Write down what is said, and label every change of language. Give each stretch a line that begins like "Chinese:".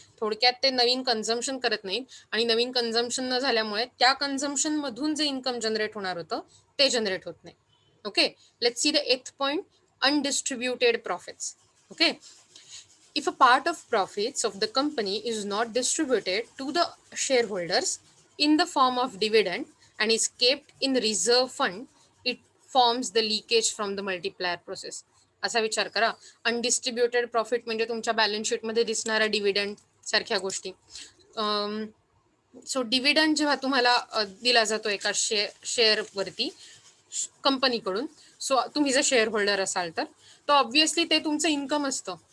Marathi: थोडक्यात ते नवीन कन्झम्पशन करत नाहीत आणि नवीन कन्झम्पशन न झाल्यामुळे त्या कन्झम्पशन मधून जे इन्कम जनरेट होणार होतं ते जनरेट होत नाही.
English: Okay, let's see the eighth point: undistributed profits. Okay, if a part of profits of the company is not distributed to the shareholders in the form of dividend and is kept in the reserve fund, it forms the leakage from the multiplier process.
Marathi: असा विचार करा, अनडिस्ट्रीब्युटेड profit म्हणजे तुमच्या balance शीटमध्ये दिसणारा dividend सारख्या गोष्टी. So dividend जेव्हा तुम्हाला दिला जातो एका शेअरवरती कंपनीकडून, सो तुम्ही जर शेअर होल्डर असाल तर ऑब्व्हियसली ते तुमचं इन्कम असतं.